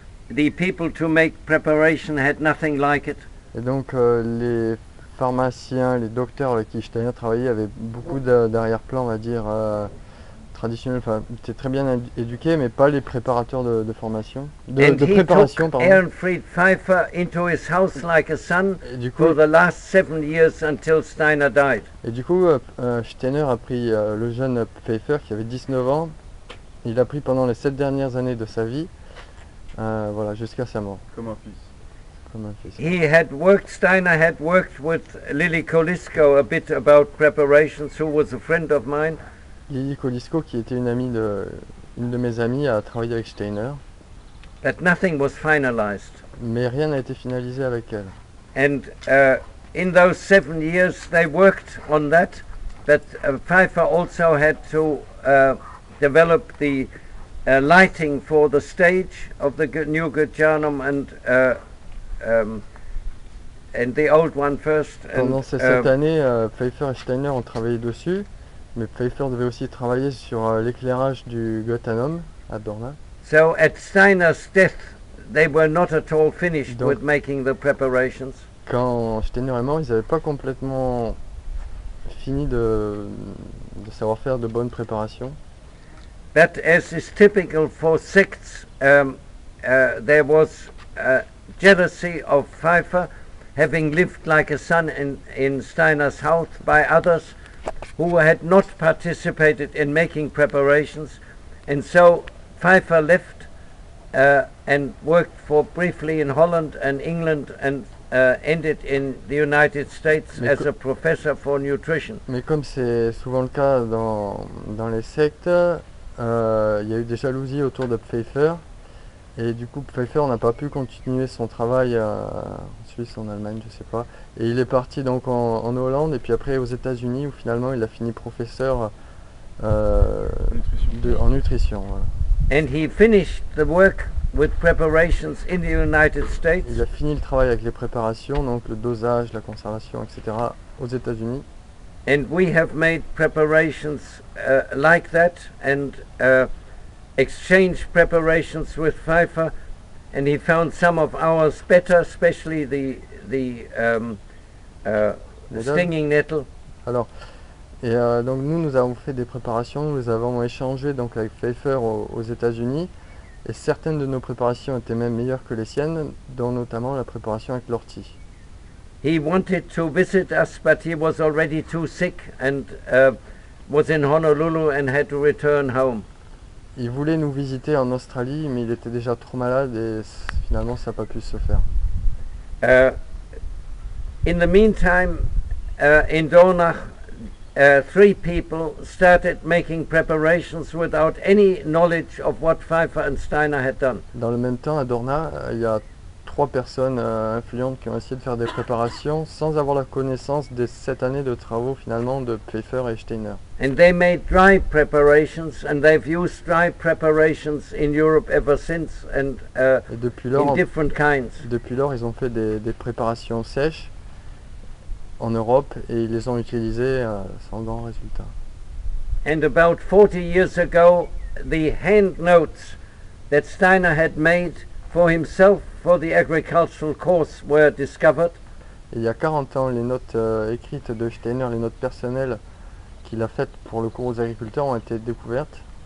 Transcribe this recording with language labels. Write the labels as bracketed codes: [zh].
[en] The people to make preparation had nothing like it. [fr] Et donc les pharmaciens, les docteurs avec qui Steiner travaillait avaient beaucoup d'arrière-plan, on va dire, traditionnels, enfin, étaient très bien éduqués, mais pas les préparateurs de formation, de préparation, pardon. [en] Ehrenfried Pfeiffer into his house like a son for the last 7 years until Steiner died. [fr] Et du coup, Steiner a pris le jeune Pfeiffer qui avait 19 ans, il l'a pris pendant les 7 dernières années de sa vie, voilà, jusqu'à sa mort. Comme un fils. Comme un fils. [en] Steiner had worked with Lily Kolisco a bit about preparations, who was a friend of mine. [fr] Lily Kolisco, qui était une de mes amies, a travaillé avec Steiner. [en] But nothing was finalized. [fr] Mais rien n'a été finalisé avec elle. [en] And in those 7 years they worked on that. But Pfeiffer also had to develop the lighting for the stage of the new Gurjanum and the old one first. [fr] Pendant ces 7 années, Pfeiffer et Steiner ont travaillé dessus. Mais Pfeiffer devait aussi travailler sur l'éclairage du Gottanum à Dorna. [en] So at Steiner's death, they were not at all finished with making the preparations. [fr] Quand Steiner est mort, ils n'avaient pas complètement fini de savoir faire de bonnes préparations. [en] But as is typical for sects, there was jealousy of Pfeiffer. having lived like a son in Steiner's house by others who had not participated in making preparations, and so Pfeiffer left and worked for briefly in Holland and England and ended in the United States as a professor for nutrition. [fr] Mais comme c'est souvent le cas dans les sectes, il y a eu des jalousies autour de Pfeiffer, et du coup Pfeiffer n'a pas pu continuer son travail en Suisse, en Allemagne, je sais pas, et il est parti donc en Hollande et puis après aux États-Unis où finalement il a fini professeur en nutrition. Voilà. [en] And he finished the work with preparations in the United States. [fr] Il a fini le travail avec les préparations, donc le dosage, la conservation, etc. aux États-Unis. [en] And we have made preparations like that and exchanged preparations with Pfeiffer, and he found some of ours better, especially the stinging nettle. [fr] Alors, donc nous avons fait des préparations, nous avons échangé donc avec Pfeiffer aux États-Unis, et certaines de nos préparations étaient même meilleures que les siennes, dont notamment la préparation avec l'ortie. [en] He wanted to visit us, but he was already too sick and was in Honolulu and had to return home. [fr] Il voulait nous visiter en Australie, mais il était déjà trop malade et finalement ça n'a pas pu se faire. [en] In the meantime, in Dornach, 3 people started making preparations without any knowledge of what Pfeiffer and Steiner had done. [fr] Dans le même temps, à Dorna, il y a 3 personnes influentes qui ont essayé de faire des préparations sans avoir la connaissance des 7 années de travaux finalement de Pfeiffer et Steiner. [en] And they made dry preparations, and they've used dry preparations in Europe ever since, and [fr] Et depuis lors, [en] in different kinds. [fr] Depuis lors, ils ont fait des préparations sèches en Europe et ils les ont utilisées sans grand résultat. [en] And about 40 years ago, the hand notes that Steiner had made for himself for the agricultural course were discovered. [fr] Et il y a 40 ans, les notes écrites de Steiner, les notes personnelles qu'il a faites pour le cours aux agriculteurs ont été découvertes.